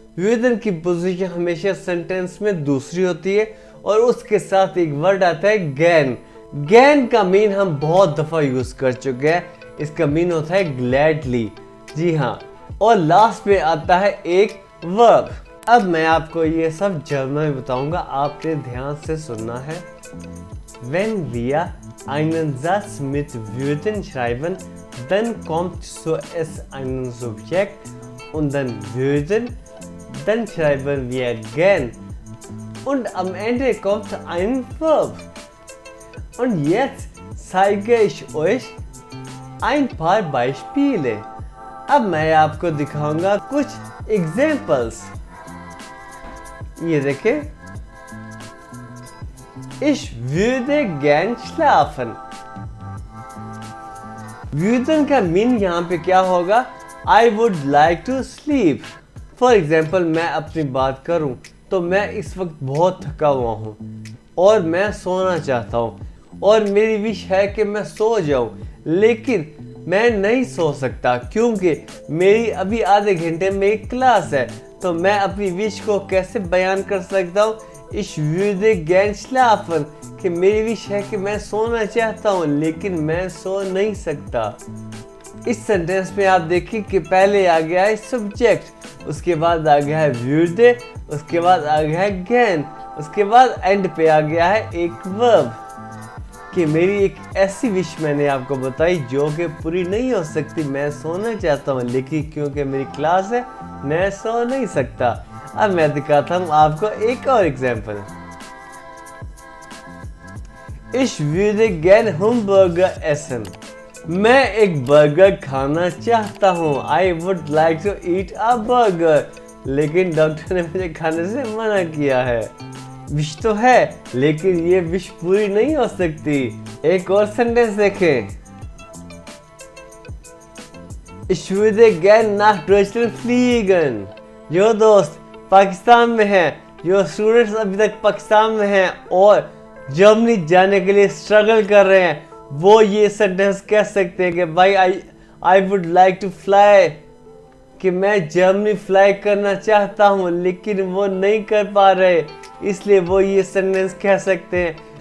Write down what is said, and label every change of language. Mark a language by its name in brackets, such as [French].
[Hindi] würden की पोजीशन हमेशा सेंटेंस में दूसरी होती है और उसके साथ एक वर्ड आता है गैन। गैन का मीन हम बहुत दफा यूज कर चुके हैं। इसका मीन होता है ग्लैडली। जी हाँ, और लास्ट में आता है एक वर्ब। अब मैं आपको ये सब जर्मन में बताऊंगा, आपने ध्यान से सुनना है। [German] Wenn wir einen Satz mit würden schreiben, dann kommt zuerst ein Subjekt und dann würden, dann schreiben wir gern und am Ende kommt ein Verb. Und jetzt zeige ich euch ein paar Beispiele. [Hindi] अब मैं आपको दिखाऊंगा कुछ examples. ये देखें, [German] Ich würde gern schlafen. [Hindi] würden का mean यहाँ पे क्या होगा? [English] I would like to sleep. For example, [Hindi] मैं अपनी बात करूँ तो मैं इस वक्त बहुत थका हुआ हूँ और मैं सोना चाहता हूँ और मेरी विश है कि मैं सो जाऊँ, लेकिन मैं नहीं सो सकता क्योंकि मेरी अभी आधे घंटे में एक क्लास है। तो मैं अपनी विश को कैसे बयान कर सकता हूँ? [German] Ich würde gern schlafen, [Hindi] कि मेरी विश है कि मैं सोना चाहता हूँ लेकिन मैं सो नहीं सकता। इस सेंटेंस में आप देखिए कि पहले आ गया है सब्जेक्ट, उसके बाद आ गया है würde, उसके बाद आ गया है gern, उसके बाद एंड पे आ गया है एक वर्ब। कि मेरी एक ऐसी विश मैंने आपको बताई जो कि पूरी नहीं हो सकती। मैं सोना चाहता हूँ लेकिन क्योंकि मेरी क्लास है मैं सो नहीं सकता। अब मैं दिखाता हूँ आपको एक और example. [German] Ich würde gern Hamburger essen. [Hindi] मैं एक बर्गर खाना चाहता हूँ। [English] I would like to eat a burger. [Hindi] लेकिन डॉक्टर ने मुझे खाने से मना किया है। विश तो है लेकिन ये विश पूरी नहीं हो सकती। एक और सेंटेंस देखें। [German] Ich würde gern nach Deutschland fliegen. [Hindi] जो दोस्त पाकिस्तान में हैं, जो स्टूडेंट्स अभी तक पाकिस्तान में हैं और जर्मनी जाने के लिए स्ट्रगल कर रहे हैं, वो ये सेंटेंस कह सकते हैं कि भाई [English] I would like to fly [Hindi] कि मैं जर्मनी फ्लाई करना चाहता हूँ लेकिन वो नहीं कर पा रहे, इसलिए वो ये सेंटेंस कह सकते हैं।